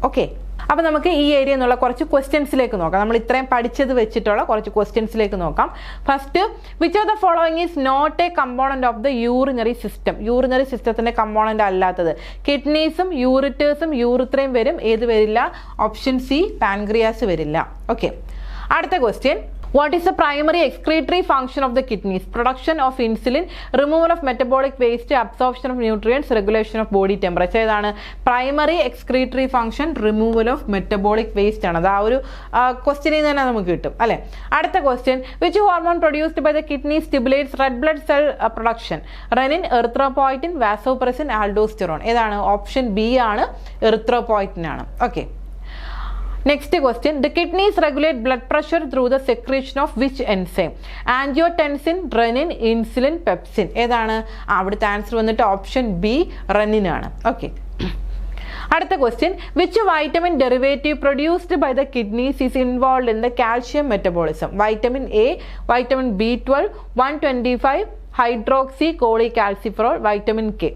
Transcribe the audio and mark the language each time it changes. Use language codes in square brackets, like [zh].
[ml] Okay, അപ്പോൾ നമുക്ക് ഈ ഏരിയ എന്നുള്ള കുറച്ച് ക്വസ്റ്റ്യൻസിലേക്ക് നോക്കാം. നമ്മൾ ഇത്രയും പഠിച്ചത് വെച്ചിട്ടുള്ള കുറച്ച് ക്വസ്റ്റ്യൻസിലേക്ക് നോക്കാം. [en] First, which of the following is not a component of the urinary system? [ml] Urinary സിസ്റ്റത്തിന്റെ കമ്പോണന്റ് അല്ലാത്തത്. കിഡ്നീസും യൂറിറ്റേഴ്സും യൂറിത്രയും വരും, ഏത് വരില്ല? ഓപ്ഷൻ സി, പാൻക്രിയാസ് വരില്ല. ഓക്കെ, അടുത്ത question, [en] what is the primary excretory function of the kidneys? Production of insulin, removal of metabolic waste, absorption of nutrients, regulation of body temperature. [ml] ഏതാണ് primary excretory function? [en] removal of metabolic waste [ml] ആണ്. അത് ആ ഒരു ക്വസ്റ്റ്യനിൽ തന്നെ നമുക്ക് കിട്ടും അല്ലെ. അടുത്ത question, [en] Which hormone produced by the kidney stimulates red blood cell production? Renin, erythropoietin, vasopressin, aldosterone. [ml] ഏതാണ്? ഓപ്ഷൻ ബി ആണ്, എറിത്രോപോയിറ്റിൻ ആണ്. [en] Okay, next question, the kidneys regulate blood pressure through the secretion of which enzyme? Angiotensin, renin, insulin, pepsin. [ml] ഏതാണ്? അവിടുത്തെ answer വന്നിട്ട് option B, renin ആണ്. Okay, അടുത്ത question, [en] Which vitamin derivative produced by the kidneys is involve in the calcium metabolism? Vitamin A, vitamin B12, 125 hydroxy cholecalciferol, vitamin K.